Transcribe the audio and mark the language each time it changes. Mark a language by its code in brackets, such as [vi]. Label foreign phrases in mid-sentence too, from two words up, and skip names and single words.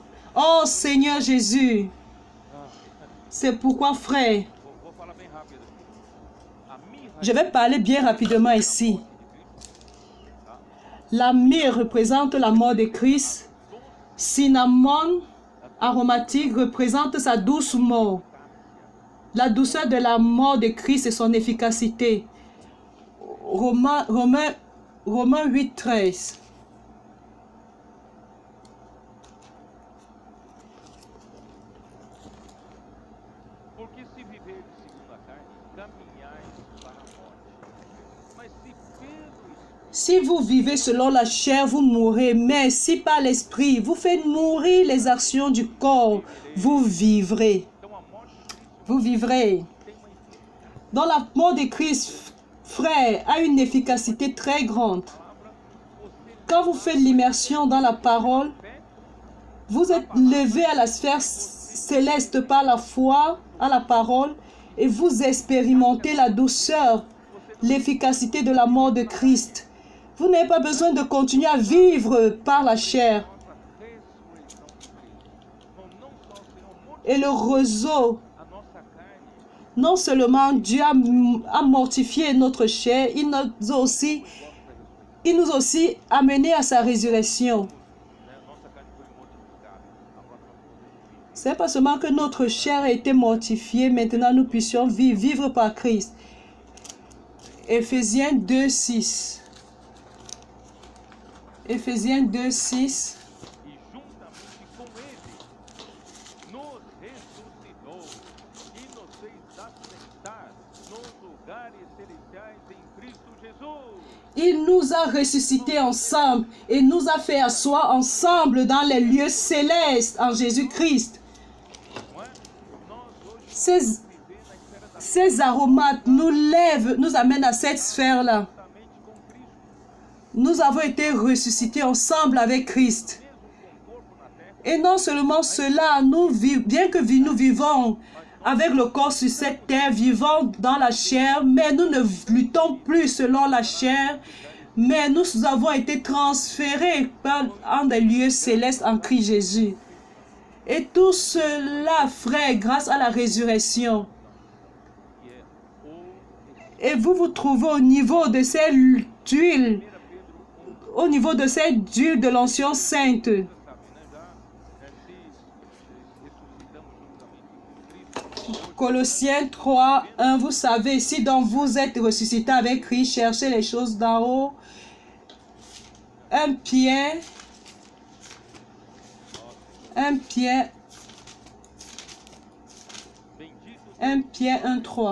[fr] Oh Seigneur Jésus, c'est pourquoi, frère, je vais parler bien rapidement ici. La myrrhe représente la mort de Christ. Cinnamon aromatique représente sa douce mort. La douceur de la mort de Christ et son efficacité. Romains 8, 13. [pt] Porque se viverdes segundo a carne, caminhais para a morte. Mas se pelo Espírito, [fr] Si vous vivez selon la chair, vous mourrez. Mais si par l'esprit, vous faites mourir les actions du corps, vous vivrez. [pt] então a morte de Cristo [fr] Vous vivrez. [pt] tem uma efetividade. [fr] Dans la mort de Christ, frère, a une efficacité très grande. Quand vous faites l'immersion dans la parole, vous êtes levé à la sphère céleste par la foi à la parole et vous expérimentez la douceur, l'efficacité de la mort de Christ. Vous n'avez pas besoin de continuer à vivre par la chair. Et le réseau, [pt] A nossa carne [fr] non seulement Dieu a mortifié notre chair, il nous a aussi amené à sa résurrection. [pt] nossa carne foi mortificada. Agora nós podemos viver. [fr] C'est pas seulement que notre chair a été mortifiée, maintenant nous puissions vivre par Christ. Éphésiens 2, 6. Éphésiens 2, 6. [pt] E juntamente com ele nos ressuscitou e nos fez assentar nos lugares celestiais em Cristo Jesus. [fr] Il nous a ressuscités ensemble et nous a fait asseoir ensemble dans les lieux célestes en Jésus-Christ. [pt] Não é? Nós hoje [fr] Ces, [pt] viver na esfera da [fr] ces aromates nous lèvent, nous amènent à cette sphère-là. [pt] juntamente com Cristo, [fr] Nous avons été ressuscités ensemble avec Christ. [pt] mesmo com o corpo na terra, [fr] Et non seulement cela, bien que nous vivons avec le corps sur cette terre, vivant dans la chair, mais nous ne luttons plus selon la chair, mais nous avons été transférés en des lieux célestes en Christ Jésus. Et tout cela, frère, grâce à la résurrection. [pt] que é o [fr] Et vous vous trouvez au niveau de cette huile, au niveau de cette huile de l'onction sainte. [pt] sabe, né? Já se ressuscitamos juntamente com Cristo, [fr] Colossiens 3, 1, vous savez, si donc vous êtes ressuscité avec Christ, cherchez les choses d'en haut. 1 Pierre 1, 3.